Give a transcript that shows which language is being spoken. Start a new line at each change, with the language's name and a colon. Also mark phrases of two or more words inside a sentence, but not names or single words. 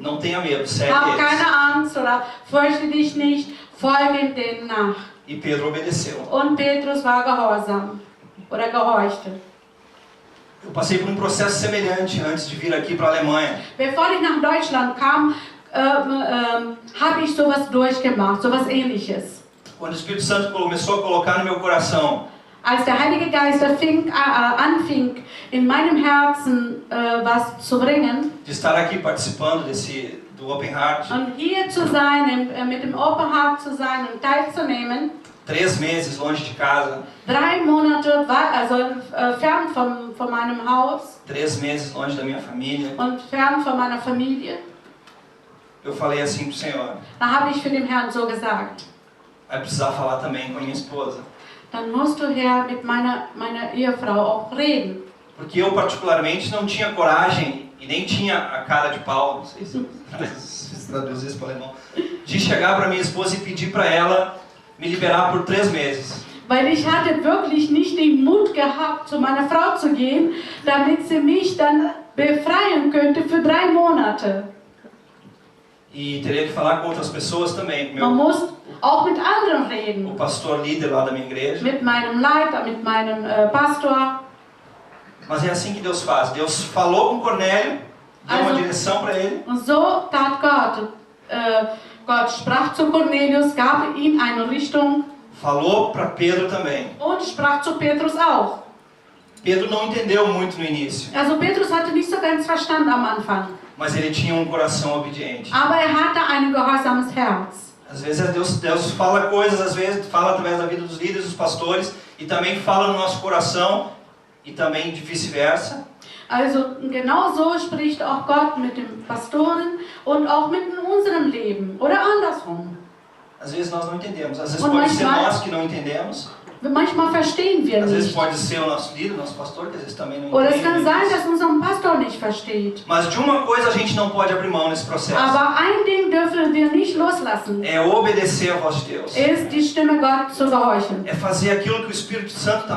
Portuguese: Não tenha medo, segue
German: Hab
Portuguese: eles.
German: keine Angst oder fürchte dich nicht, folge denen nach.
Portuguese: E Pedro obedeceu.
German: Und Petrus war gehorsam oder gehorchte.
Portuguese: Eu passei por um processo semelhante antes de vir aqui para a Alemanha.
German: Bevor ich nach Deutschland kam, habe ich sowas durchgemacht, sowas Ähnliches.
Portuguese: Quando o Espírito Santo começou a colocar no meu coração
German: Als der Heilige Geist anfing, in meinem Herzen was zu bringen,
Portuguese: de estar aqui participando do Open Heart,
German: und hier zu sein, mit dem Open Heart zu sein und teilzunehmen,
Portuguese: 3 meses longe de casa,
German: 3 Monate fern von meinem Haus
Portuguese: 3 meses longe da minha família,
German: und fern von meiner Familie,
Portuguese: eu falei assim pro Senhor,
German: da habe ich für den Herrn so gesagt,
Portuguese: vai precisar falar também com a minha esposa.
German: dann musst du, Herr, mit meiner Ehefrau auch reden.
Portuguese: Porque eu particularmente não tinha coragem e nem tinha a cara de pau, não sei se traduz isso para alemão, de chegar para minha esposa e pedir para ela me liberar por 3 meses.
German: Weil ich hatte wirklich nicht den Mut gehabt, zu meiner Frau zu gehen, damit sie mich dann befreien könnte für 3 Monate.
Portuguese: E teria que falar com outras pessoas também.
German: Man muss auch mit anderen
Portuguese: O
German: reden.
Portuguese: pastor líder lá da minha igreja.
German: Mit meinem Leiter, mit meinem Pastor.
Portuguese: Mas é assim que Deus faz. Deus falou com Cornélio, deu uma direção para ele.
German: Und so tat Gott. Gott sprach zu Cornelius, gab ihm eine Richtung
Portuguese: Falou para Pedro também.
German: und sprach zu Petrus auch.
Portuguese: Pedro não entendeu muito no início,
German: Also Petrus hatte nicht so ganz verstanden am Anfang.
Portuguese: mas ele tinha um coração obediente.
German: Aber hatte ein gehorsames Herz.
Portuguese: Às vezes Deus fala coisas, às vezes fala através da vida dos líderes, dos pastores, e também fala no nosso coração, e também de vice-versa.
German: Also genau so spricht auch Gott mit den Pastoren und auch mit in unserem Leben oder andersrum.
Portuguese: Às vezes nós não entendemos, às vezes
German: Und
Portuguese: pode ser
German: manchmal-
Portuguese: nós que não entendemos,
German: Manchmal verstehen wir
Portuguese: às vezes
German: nicht.
Portuguese: pode ser o nosso líder, o nosso pastor, que às vezes também não
German: Oder es kann
Portuguese: entende.
German: sein, dass unser Pastor nicht versteht.
Portuguese: Mas de uma coisa a gente não pode abrir mão nesse processo.
German: Aber ein Ding dürfen wir nicht loslassen.
Portuguese: É obedecer a voz de Deus.
German: Ist die Stimme Gottes zu gehorchen.
Portuguese: É fazer aquilo que o Espírito Santo está